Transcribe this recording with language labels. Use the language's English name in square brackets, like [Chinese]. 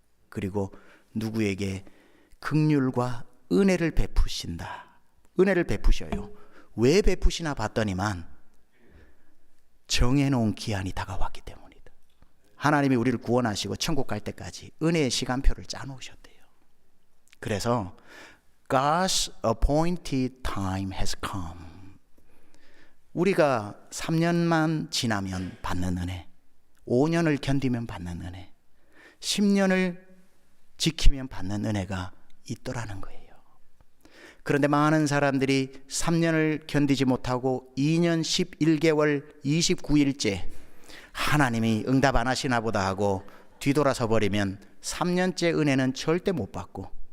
[Korean] 그리고 누구에게 긍휼과 은혜를 베푸신다. 은혜를 베푸셔요. 왜 베푸시나 봤더니만 정해놓은 기한이 다가왔기 때문이다. 하나님이 우리를 구원하시고 천국 갈 때까지 은혜의 시간표를 짜놓으셨대요. 그래서 [English] God's appointed time has come. [Korean] 우리가 3년만 지나면 받는 은혜, 5년을 견디면 받는 은혜, 10년을 지키면 받는 은혜가 있더라는 거예요. 그런데 많은 사람들이 3년을 견디지 못하고 2년 11개월 29일째 하나님이 응답 안 하시나 보다 하고 뒤돌아서 버리면 3년째 은혜는 절대 못 받고